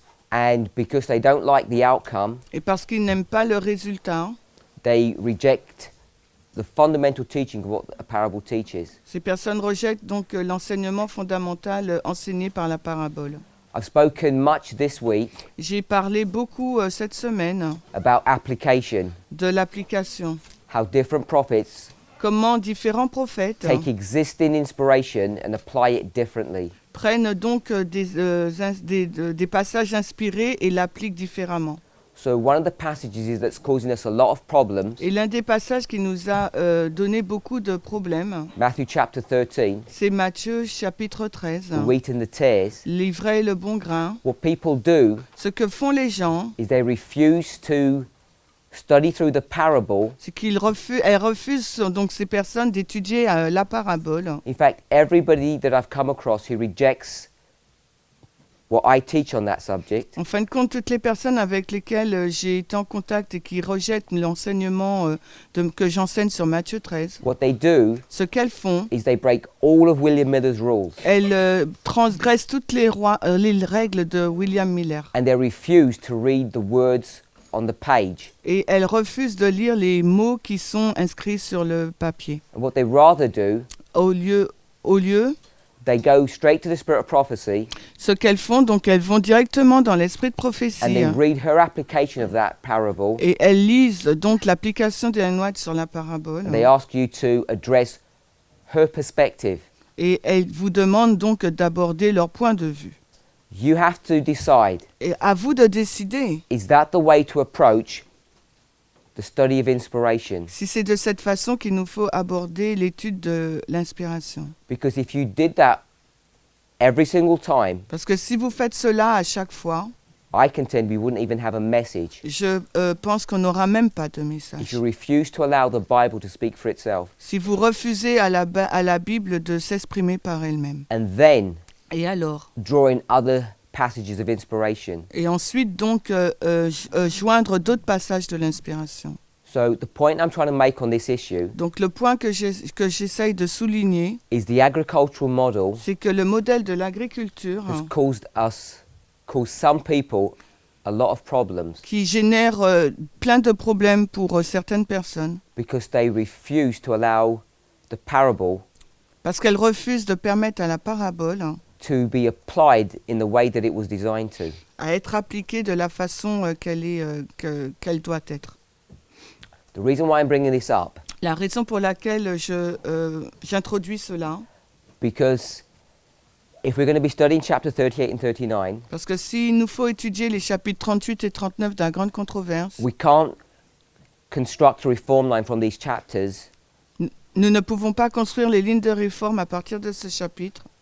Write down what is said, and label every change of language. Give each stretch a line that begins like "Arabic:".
English: and because they don't like the outcome,
French: et parce qu'ils n'aiment pas le résultat,
English: they reject the fundamental teaching of what a parable teaches.
French: ces personnes rejettent donc l'enseignement fondamental enseigné par la parabole.
English: I've spoken much this week
French: J'ai parlé beaucoup cette semaine
English: about application,
French: de l'application.
English: how different prophets
French: Comment différents prophètes
English: take existing inspiration and apply it differently.
French: prennent donc des passages inspirés et l'appliquent différemment.
English: So one of the passages that's causing us a lot of problems,
French: Et l'un des passages qui nous a donné beaucoup de problèmes,
English: Matthew chapter 13,
French: c'est Matthieu chapitre 13,
English: the wheat and the tares.
French: l'ivraie et le bon grain.
English: What people do
French: Ce que font les gens,
English: is they refuse to study through the parable.
French: c'est elles refusent donc ces personnes d'étudier la parabole.
English: In fact, everybody that I've come across who rejects what I teach on that subject,
French: En fin de compte, toutes les personnes avec lesquelles j'ai été en contact et qui rejettent l'enseignement que j'enseigne sur Matthieu 13,
English: what they do
French: ce qu'elles font,
English: is they break all of William Miller's rules
French: elles transgressent toutes les règles de William Miller.
English: and they refuse to read the words on the page.
French: Et elles refusent de lire les mots qui sont inscrits sur le papier.
English: And what they rather do,
French: Au lieu,
English: they go straight to the spirit of prophecy
French: ce qu'elles font, donc elles vont directement dans l'esprit de
English: and
French: prophétie
English: they read her application of that parable
French: et elles lisent donc l'application d'Ellen White sur la parabole.
English: and they ask you to address her perspective.
French: Et elles vous demandent donc d'aborder leur point de vue.
English: You have to decide,
French: Et à vous de décider
English: is that the way to approach the study of inspiration?
French: si c'est de cette façon qu'il nous faut aborder l'étude de l'inspiration.
English: Because if you did that every single time,
French: Parce que si vous faites cela à chaque fois,
English: I contend we wouldn't even have a message
French: je pense qu'on n'aura même pas de
English: if
French: message.
English: you refuse to allow the Bible to speak for itself.
French: Si vous refusez à la Bible de s'exprimer par elle-même.
English: And then
French: Et alors
English: drawing other passages of inspiration.
French: Et ensuite donc joindre d'autres passages de l'inspiration.
English: So the point I'm trying to make on this issue
French: Donc le point que j'essaye de souligner,
English: is the agricultural model
French: c'est que le modèle de l'agriculture
English: has caused some people a lot of problems
French: qui génère plein de problèmes pour certaines personnes
English: because they refuse to allow the parable
French: Parce qu'elle refuse de permettre à la parabole
English: to be applied in the way that it was designed to.
French: à être appliquée de la façon qu'elle doit être.
English: The reason why I'm bringing this up,
French: La raison pour laquelle j'introduis cela,
English: because if we're going to be studying chapter 38 and 39,
French: parce que s'il nous faut étudier les chapitres 38 et 39 de la grande controverse,
English: we can't construct a reform line from these chapters
French: nous ne pouvons pas construire les lignes de réforme à partir de ce chapitre.